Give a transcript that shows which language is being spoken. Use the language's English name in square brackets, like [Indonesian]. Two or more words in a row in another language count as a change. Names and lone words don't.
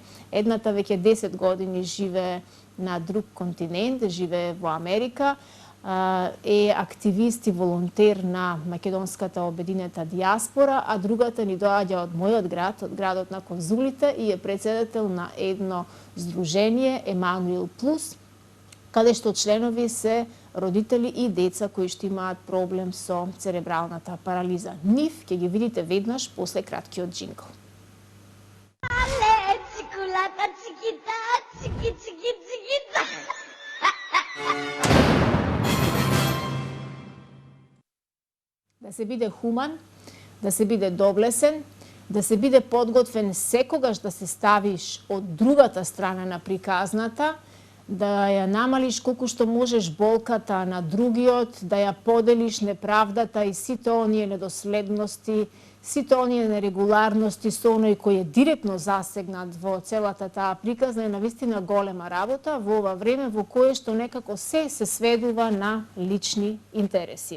[Macedonian] Едната веќе 10 години живее на друг континент, живее во Америка, е активист и волонтер на македонската обединета диаспора, а другата ни доаѓа од мојот град, од градот на конзулите, и е председател на едно здружение Емануил Плюс, каде што членови се родители и деца кои што имаат проблем со церебралната парализа. Нив ќе ги видите веднаш после краткиот джингл. Male, ciculata, chiquita, chiqui, chiqui, chiquita. Да се биде хуман, да се биде доблесен, да се биде подготвен секогаш да се ставиш од другата страна на приказната, да ја намалиш колку што можеш болката на другиот, да ја поделиш неправдата и сите оние недоследности, сите оние нерегуларности со оној кој е директно засегнат во целата таа приказна, е навистина голема работа во ова време во кое што некако се сведува на лични интереси.